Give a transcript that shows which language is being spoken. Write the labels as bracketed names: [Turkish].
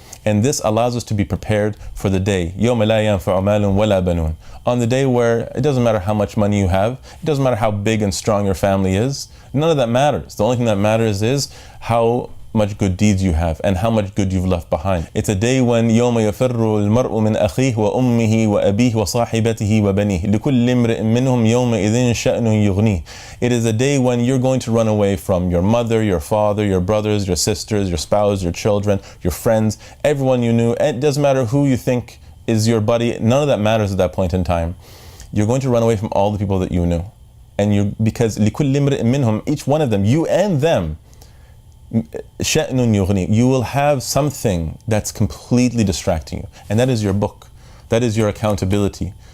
[English] And this allows us to be prepared for the day. [Arabic] يَوْمَ لَا يَنْفَعُ مَالٌ وَلَا بَنُونَ. [English] On the day where it doesn't matter how much money you have, it doesn't matter how big and strong your family is, none of that matters. The only thing that matters is how much good deeds you have and how much good you've left behind. It's a day when [Arabic] يوم يفر المرء من أخيه وأمه وأبيه وصاحبته وبنيه لكل امرئ منهم يومئذ شأن يغنيه. [English] It is a day when you're going to run away from your mother, your father, your brothers, your sisters, your spouse, your children, your friends, everyone you knew. It doesn't matter who you think is your buddy. None of that matters at that point in time. You're going to run away from all the people that you knew. And because [Arabic] لكل امرئ منهم, [English] each one of them, you and them, [Arabic] شأن يغني, [English] you will have something that's completely distracting you, and that is your book, that is your accountability.